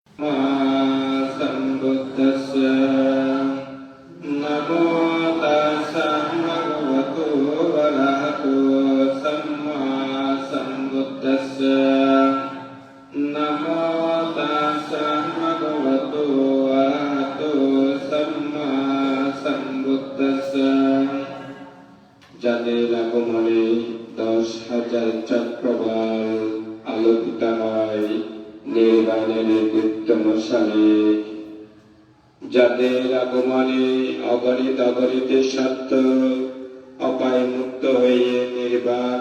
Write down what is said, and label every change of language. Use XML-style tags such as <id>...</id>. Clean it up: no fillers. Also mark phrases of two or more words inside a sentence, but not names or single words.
<pi>Sambuddhassa Namo tassa bhagavato arahato samma sambuddhassa Namo tassa bhagavato arahato samma sambuddhassa</pi> <bn>যাদের আগমনে 10,000 চক্রবাল আলোকিত হয় নির্বাণের দীপ্তমশালে, যাদের আগমনে অগণিত অগণিত সত্য অপায় মুক্ত হয়ে নির্বাণ</bn>